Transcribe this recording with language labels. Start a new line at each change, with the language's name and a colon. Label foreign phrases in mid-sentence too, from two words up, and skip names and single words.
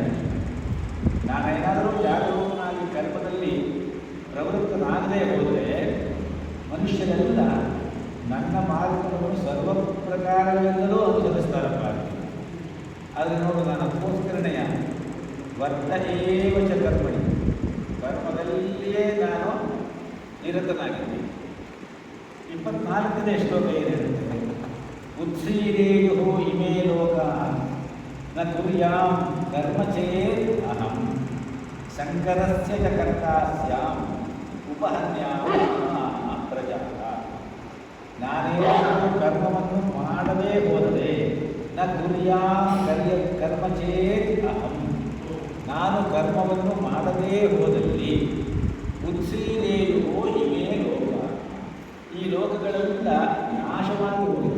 Kannada: ನಾನೇನಾದರೂ ಜಾಗರೂಕನಾಗಿ ಕಲ್ಪದಲ್ಲಿ ಪ್ರವೃತ್ತನಾಗದೇ ಹೋದರೆ ಮನುಷ್ಯರೆಲ್ಲ ನನ್ನ ಮಾರ್ಗವನ್ನು ಸರ್ವ ಪ್ರಕಾರಗಳಿಂದಲೂ ಅನುಸರಿಸ್ತಾರಪ್ಪ. ಆದರೆ ನೋಡು, ನಾನು ಅದಕ್ಕೋಸ್ಕರನೆಯ
Sanskrit: ವರ್ತ ಏವ ಚ ಕರ್ಮಣಿ,
Kannada: ಕರ್ಮದಲ್ಲಿಯೇ ನಾನು ನಿರತನಾಗಿದ್ದೀನಿ. 24ನೇ ಶ್ಲೋಕ ಏನು ಹೇಳುತ್ತದೆ?
Sanskrit: ಉತ್ಸೀರೇಯು ಇಮೇ ಲೋಕ ನ ಕುರ್ಯಾಂ ಕರ್ಮ ಚೇತ್ ಅಹಂ ಶಂಕರಸ್ಯ ಚ ಕರ್ತಾ ಸ್ಯಾಂ ಉಪಹನ್ಯಾಮ ಪ್ರಜಾ.
Kannada: ನಾನೇನಾದರೂ ಕರ್ಮವನ್ನು ಮಾಡದೇ ಹೋದರೆ
Sanskrit: ನ ಕುರ್ಯಾಂ ಕರ್ಮ ಚೇತ್ ಅಹಂ,
Kannada: ನಾನು ಕರ್ಮವನ್ನು ಮಾಡದೇ ಹೋದಲ್ಲಿ
Sanskrit: ಉತ್ಸೀದೇಯುವೋ ಇವೇ ಲೋಕ,
Kannada: ಈ ಲೋಕಗಳೆಲ್ಲ ನಾಶವಾಗಿ ಹೋಗಿದೆ.